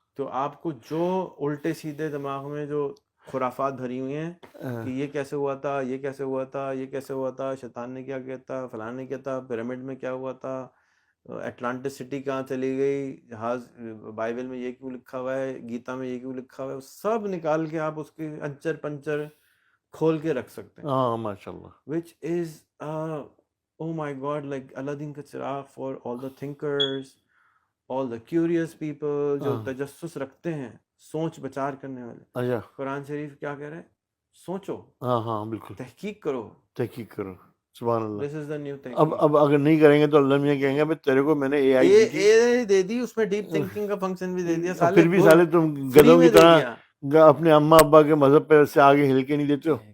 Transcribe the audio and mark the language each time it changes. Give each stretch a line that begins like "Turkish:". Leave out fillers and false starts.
Urdu: تو آپ کو جو الٹے سیدھے دماغ میں جو خرافات بھری ہوئی ہیں کہ یہ کیسے ہوا تھا, یہ کیسے ہوا تھا, یہ کیسے ہوا تھا, شیطان نے کیا کیا تھا, فلاں نے کیا تھا, پیرامڈ میں کیا ہوا تھا, اٹلانٹس سٹی کہاں چلی گئی, جہاز بائبل میں یہ کیوں لکھا ہوا ہے, گیتا میں یہ کیوں لکھا ہوا ہے, سب نکال کے آپ اس کے انچر پنچر کھول کے رکھ سکتے ہیں. ہاں ماشاء اللہ.
English: which is oh my god like Aladdin
Urdu: کا چراغ
English: for all the thinkers, all the curious people
Urdu: جو تجسس رکھتے ہیں, سوچ بچار کرنے والے. اچھا. قرآن شریف کیا کہہ رہے ہیں؟ سوچو, ہاں بالکل, تحقیق کرو, تحقیق کرو. سبحان اللہ.
English: this is the new thing.
Urdu: اب اگر نہیں کریں گے تو اللہ میاں کہیں گے تیرے کو میں نے اے آئی دے دی, اس میں ڈیپ تھنکنگ کا فنکشن بھی دے دیا, پھر بھی سالے تم گدھوں کی طرح اپنے اماں ابا کے مذہب پہ سے آگے ہل کے نہیں دیتے ہو.